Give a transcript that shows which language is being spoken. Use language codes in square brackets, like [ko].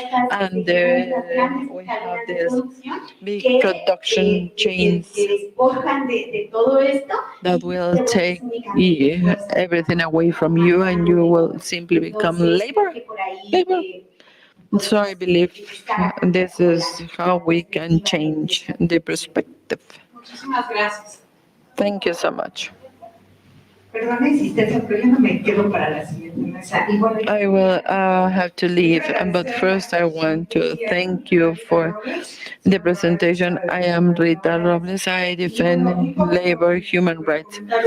[en] And we have this big production chains that will take everything away from you, and you will simply become labor. So I believe this is how we can change the perspective. [es] Muchísimas gracias. [en] Thank you so much. [es] Perdona insistencia, pero yo no me quedo para la siguiente mesa. [en] I will have to leave, but first I want to thank you for the presentation. I am Rita Robles. I defend labor, human rights.